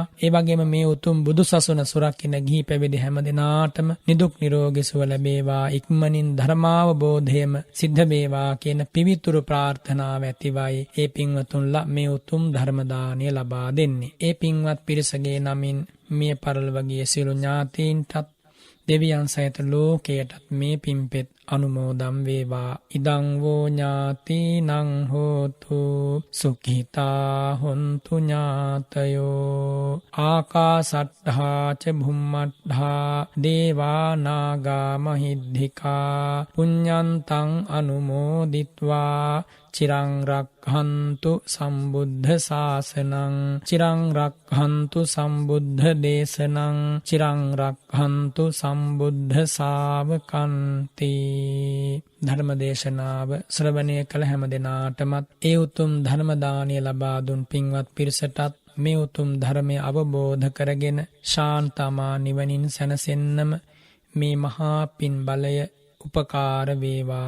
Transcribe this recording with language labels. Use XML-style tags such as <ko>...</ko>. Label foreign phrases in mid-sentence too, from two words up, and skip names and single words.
<si>ඒ වගේම මේ උතුම් බුදුසසුන සුරකින්න ගිහි පැවිදි හැම දිනාටම නිදුක් නිරෝගී සුව ලැබේවා, ඉක්මනින් ධර්මාවබෝධයම සිද්ධ වේවා කියන පිවිතුරු ප්‍රාර්ථනාව ඇතිවයි ඒ පින්වතුන්ලා මේ උතුම් ධර්ම දාණය ලබා දෙන්නේ. ඒ පින්වත් පිරිසගේ නමින් මිය පරලොවගේ සියලු ඥාතීන්ටත් දෙවියන් සහිත ලෝකයටත් මේ පිම්පෙත් අනුමෝදම් වේවා.</si> <pi>ඉදං වූ ඥාතිනං හෝතු සුඛිතා හොන්තු ඥාතයෝ. ආකාසට්ඨා ච භුම්මට්ඨා දේවා නාග මහිද්దికා පුඤ්ඤන්තං අනුමෝදිත්වා චිරං රක්ඛන්තු සම්බුද්ධ ශාසනං චිරං රක්ඛන්තු සම්බුද්ධ දේශනං චිරං රක්ඛන්තු සම්බුද්ධ ශාවකන්ති.</pi> <si>ධර්ම දේශනාව ශ්‍රවණය කළ හැම දිනාටමත් ඒ උතුම් ධර්ම දානය ලබා දුන් පින්වත් පිරිසටත් මේ උතුම් ධර්මය අවබෝධ කරගෙන ශාන්තමා නිවනින් සැනසෙන්නම මේ මහා පින් බලය උපකාර වේවා.</si>